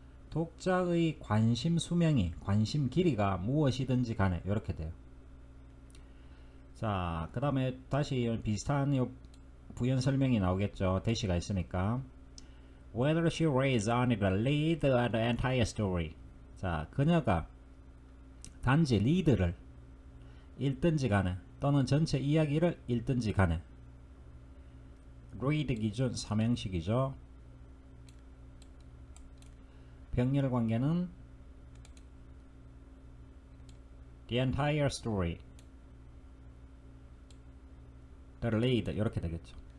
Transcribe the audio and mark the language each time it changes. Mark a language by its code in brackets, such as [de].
[ko] 독자의 관심 수명이, 관심 길이가 무엇이든지 간에 이렇게 돼요. 자, 그 다음에 다시 비슷한 부연 설명이 나오겠죠. 대시가 있으니까. [en] Whether she reads only the lead or the entire story. [ko] 자, 그녀가 단지 리드를 읽든지 간에 또는 전체 이야기를 읽든지 간에. read 기준 삼형식이죠. 병렬 관계는 [en] the entire story, the lead [ko] 이렇게 되겠죠.